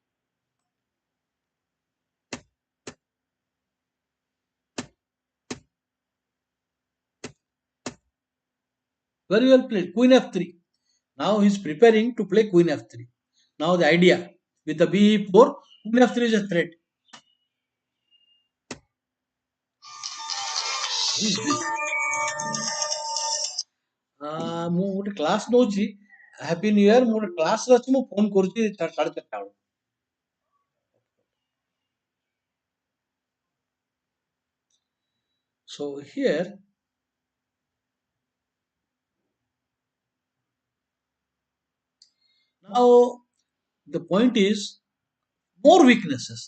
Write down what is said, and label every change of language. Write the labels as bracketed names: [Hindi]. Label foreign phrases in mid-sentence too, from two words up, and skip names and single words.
[English] Very well played. Queen F3. Now he's preparing to play Queen F3. Now the idea with the B4, Queen F3 is a threat. Who is this? [Odia] ମୁଁ ଗୋଟେ କ୍ଲାସ୍ ନଉଛି [English] happy new year [Odia] ମୁଁ ଗୋଟେ କ୍ଲାସ୍ରେ ଅଛି ମୁଁ ଫୋନ୍ କରୁଛି ସାଢ଼େ ଚାରିଟା ବେଳକୁ [English] so here now the point is more weaknesses.